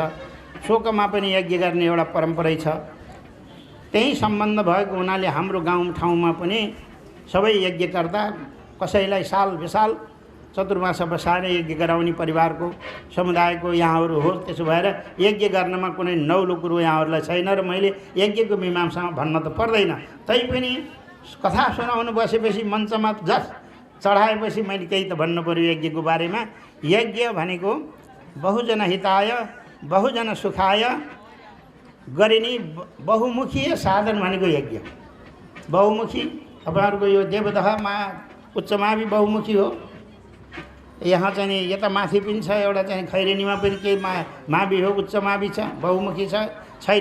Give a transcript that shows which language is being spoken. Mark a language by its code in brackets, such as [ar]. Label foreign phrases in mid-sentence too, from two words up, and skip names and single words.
[ne] शोकमा पनि यज्ञ गर्ने एउटा परम्परै छ। त्यही सम्बन्ध भएको हुनाले हाम्रो गाउँ ठाउँमा पनि सबै यज्ञकर्ता कसैलाई साल विसाल चतुर्मास बसाएर यज्ञ गराउने परिवारको समुदायको यहाँहरू हो। त्यसो भएर यज्ञ गर्नमा कुनै नौलो कुरो यहाँहरूलाई छैन र मैले यज्ञको मीमांसामा भन्न त पर्दैन। तैपनि कथा सुनाउनु बसेपछि मञ्चमा जस चढाएपछि मैले केही त भन्नु पर्यो यज्ञको बारेमा। यज्ञ भनेको [sa] बहुजन हिताय बहुजन सुखाय [ne] गरिने बहुमुखी साधन भनेको यज्ञ। बहुमुखी तपाईँहरूको यो देवदहमा उच्चमावि बहुमुखी हो। यहाँ चाहिँ नि यता माथि पनि छ, एउटा चाहिँ खैरेनीमा पनि केही मावि हो, उच्च मावि छ, बहुमुखी छैन।